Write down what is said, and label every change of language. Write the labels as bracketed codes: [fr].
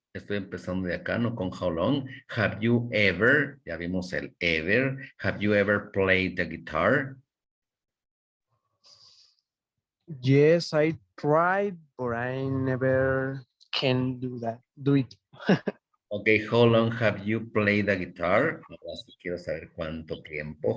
[es] Estoy empezando de acá, no con how long. [en] Have you ever? [es] Ya vimos el ever. [en] Have you ever played the guitar? Yes, I tried, but I never can do it. Okay, how long have you played the guitar? [es] Ahora sí quiero saber cuánto tiempo.